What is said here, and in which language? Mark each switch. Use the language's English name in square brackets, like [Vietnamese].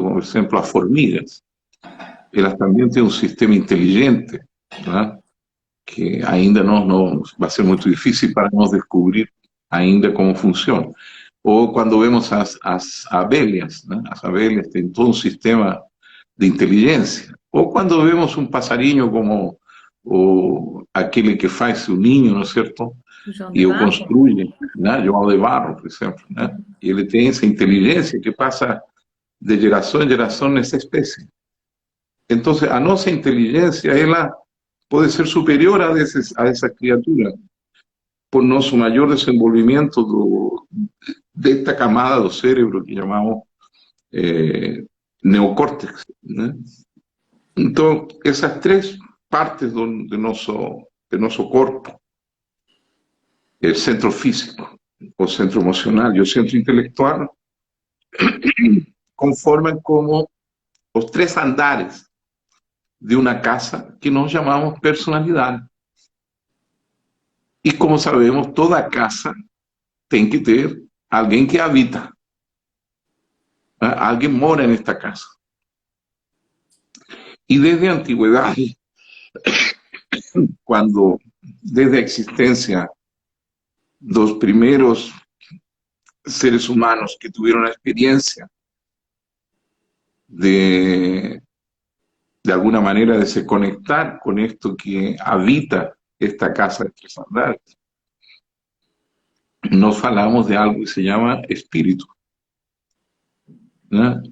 [Spanish] Como por ejemplo las formigas. Ellas también tienen un sistema inteligente, ¿verdad? Que ainda no va a ser muy difícil para nos descubrir ainda cómo funciona. O cuando vemos as abelhas, ¿no? As abelhas tienen todo un sistema de inteligencia. O cuando vemos un [Portuguese] passarinho como o aquele que faz o ninho, não é certo? João de E o Barro? construye, né? João de Barro, por exemplo, né? E ele tem essa inteligência que passa de geração em geração nessa espécie. Então, a nossa inteligência, ela pode ser superior a essa criatura por nosso maior desenvolvimento desta camada do cérebro que chamamos neocórtex, né? Então, essas três partes de nosso corpo, o centro físico, o centro emocional e o centro intelectual, conformam como os três andares de uma casa que nós chamamos personalidade. E como sabemos, toda casa tem que ter alguém que habita. ¿Eh? [Spanish] Alguien mora en esta casa. Y desde la antigüedad, cuando desde la existencia los primeros seres humanos que tuvieron la experiencia de alguna manera de se conectar con esto que habita esta casa de tres andares, nos hablamos de algo que se llama espíritu, ¿no?